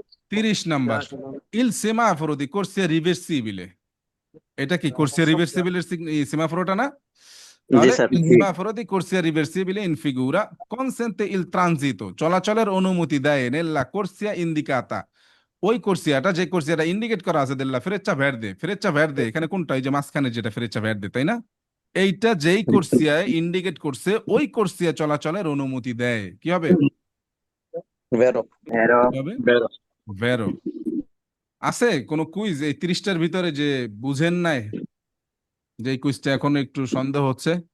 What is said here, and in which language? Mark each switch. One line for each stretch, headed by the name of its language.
Bangla: 30 number ইল সেমাফোরো দি কোর্সিয়া রিভার্সিবিলে। এটা কি কোর্সিয়া রিভার্সিবিলের সেমাফোরোটা না? জি তাহলে sir.
Italian: il semaforo di corsia reversibile in figura consente il transito,
Bangla: চলাচলের অনুমতি দেয়
Italian: nella corsia indicata,
Bangla: ওই কোর্সিয়াটা যে কোর্সিয়াটা ইন্ডিকেট করা আছে
Italian: della freccia verde, freccia verde
Bangla: এখানে কোনটা? এই যে মাঝখানে যেটা freccia verde, তাই না? এইটা যেই কোর্সিয়ায় ইন্ডিকেট করছে ওই কোর্সিয়া চলাচলের অনুমতি দেয়। কি হবে? ভেরো। কি হবে? ভেরো। আছে কোন কুইজ এই 30টার ভিতরে যে বুঝেন নাই, যে এই কুইজটা এখন একটু সন্দেহ হচ্ছে?